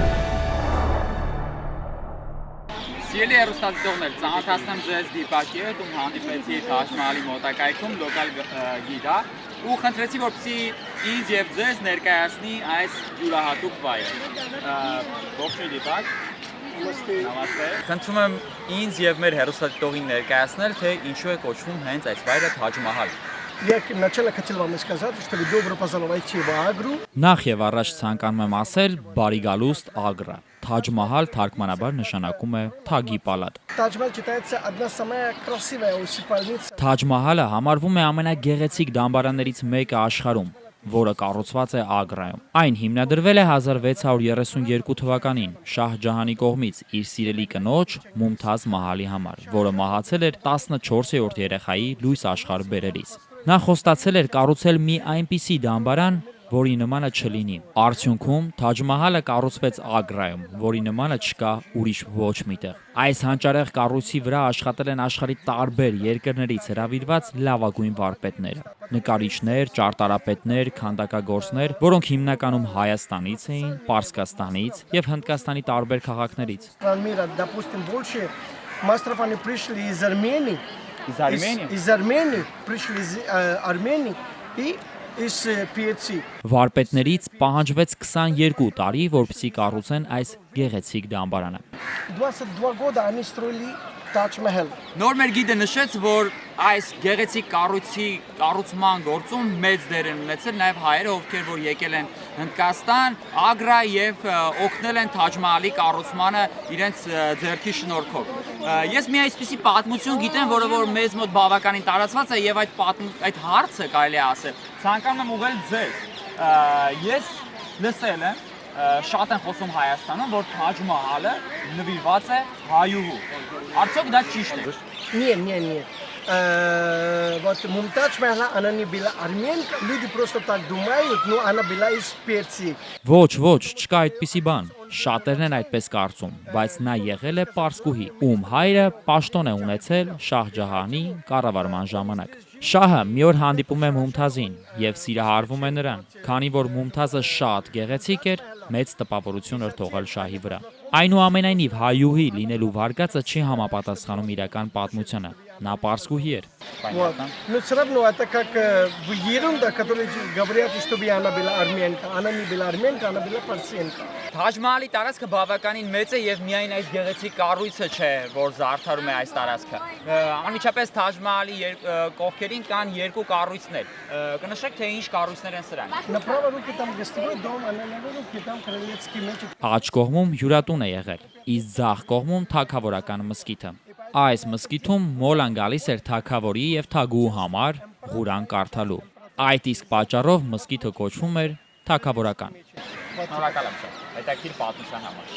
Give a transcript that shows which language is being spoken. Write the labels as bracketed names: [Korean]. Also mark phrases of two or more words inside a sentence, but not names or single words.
[Armenian] Սիրելի հեռուստադիտողներ, ծանոթացնեմ ձեզ դիպակի հետ, ում հանդիպեցի Թաջ Մահալի մոտակայքում լոկալ գիդա ու խնդրեցի, որպեսզի ինձ եւ ձեզ ներկայացնի այս յուրահատուկ վայրը։ Ողջույն դիպակ։ Նամաստե։ Խնդրում եմ ինձ եւ մեր հեռուստադիտողին ներկայացնել, թե ինչու է կոչվում հենց այս вайրը Թաջ Մահալ։ [Russian] Я вначале хотел вам сказать, что вы добро пожаловали в Агру. [Armenian] Նախ եւ առաջ ցանկանում եմ ասել բարի գալուստ Ագրա։ Թաջ Մահալ թարգմանաբար նշանակում է Թագի պալատ։ [Russian] Тадж Махал считается одна самая красивая усыпальница. [Armenian] Թաջ Մահալը համարվում է ամենագեղեցիկ դամբարաններից մեկը աշխարհում, որը կառուցված է Ագրայում։ Այն հիմնադրվել է 1632 թվականին Շահ Ջահանի կողմից իր սիրելի կնոջ Մումթազ Մահալի համար, որը մահացել էր 14-րդ երեխայի լույս աշխարհ բերելիս։ Նա խոստացել էր կառուցել մի այնպիսի դամբարան, որի նմանը չլինի։ Արդյունքում Թաջ Մահալը կառուցվեց Ագրայում, որի նմանը չկա ուրիշ ոչ միտեղ։ Այս հանճարեղ կառույցի վրա աշխատել են աշխարհի տարբեր երկրներից հրավիրված լավագույն վարպետները։ Նկարիչներ, ճարտարապետներ, քանդակագործներ, որոնք հիմնականում Հայաստանից էին, Պարսկաստանից եւ Հնդկաստանի տարբեր քաղաքներից։ [Russian] Мира, допустим, больше мастеров они пришли из Армении. Из Армении? Из Армении, пришли из Армении и из Персии. [Armenian] Վարպետներից պահանջվեց 22 տարի, որպեսզի կառուցեն այս գեղեցիկ դամբարանը։ [Russian] 22 года они строили Тадж Махал. [Armenian] Նոր մեր գիդը նշեց, որ այս գեղեցիկ կառույցի կառուցման գործում մեծ դեր են ունեցել նաև հայերը, ովքեր որ եկել են Հնդկաստան, Ագրա եւ օգնել են Թաջ Մահալի կառուցմանը իրենց ձեռքի շնորհքով։ Ես մի այսպիսի պատմություն գիտեմ, որը որ մեզ մոտ բավականին տարածված է եւ այդ հարցը կարելի է ասել։ Ցանկանում եմ ուղղել ձեզ։ Ես լսել եմ շատ են խոսում Հայաստանում, որ Թաջ Մահալը նվիրված է հայուհու։ Արդյոք դա ճիշտ է։ [Russian] Нет. Вот Мумтадж Махал, она не была армянка, люди просто так думают, но она была из Персии. [Armenian] Ոչ, չկա այդպիսի բան։ Շատերն են այդպես կարծում, բայց նա եղել է պարսկուհի, ում հայրը պաշտոն է ունեցել Շահ Ջահանի կառավարման ժամանակ։ Շահը մի օր հանդիպում է Մումթազին եւ սիրահարվում է նրան, քանի որ Մումթազը շատ գեղեցիկ էր, մեծ տպավորություն էր թողել շահի вրա։ Այնուամենայնիվ հայուհի լինելու վարկածը չի համապատասխանում իրական պատմությանը։ Նա պարսկուհի էր։ [Russian] Вот. Ну, все равно это как ерунда, которая говорят, что она была армянка. Она не была армянка, она была парсиенка. [Armenian] Թաջմահալի տարածքը բավականին մեծ է եւ միայն այս գեղեցիկ կառույցը չէ, որ զարդարում է այս տարածքը։ Անմիջապես Թաջմահալի կողքերին կան երկու կառույցներ։ Կնշեք, թե ինչ կառույցներ են սրանք։ [Russian] Направо руки там гостевой дом, а налево руки там королевский меч. [Armenian] Աջ կողմում հյուրատուն է եղել, իսկ ձախ կողմում թագավորական մզկիթը։ Այս մզկիթում մոլ անգալիս էր թագավորի եւ թագուհու համար Ղուրան կարդալու։ Այդ իսկ պատճառով մզկիթը կոչվում էր թագավորական։ Շնորհակալ եմ շատ։ Հետաքրքիր պատմության համար։